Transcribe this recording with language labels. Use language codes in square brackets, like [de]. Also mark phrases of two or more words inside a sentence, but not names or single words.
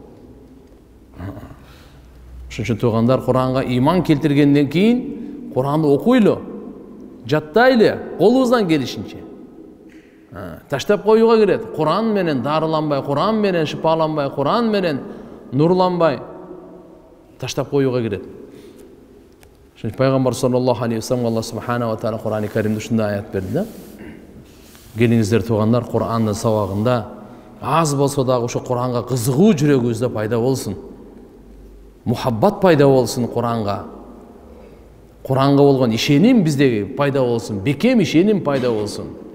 [ky] Ошон үчүн туугандар, Куранга иман келтиргенден кийин Куранды окуйлу, жаттайлы, колубуздан келишинче. Таштап коюуга кирет. Куран менен дарыланбай, Куран менен шифаланбай, Куран менен нурланбай таштап коюуга кирет. Ошон Пайгамбар [ar] صلى الله عليه وسلم [ky] Алла [ar] سبحانه وتعالى [ky] Кур'ан-ы Каримде ушундай аят берди да. Келиңиздер туугандар, Кур'андын сабагында аз болсо дагы ошо Кур'анга кызыгуу жүрөгүбүздө пайда болсун. Мухаббат пайда болсун Кур'анга. Кур'анга болгон ишеним биздеги пайда болсун, бекем ишеним пайда болсун.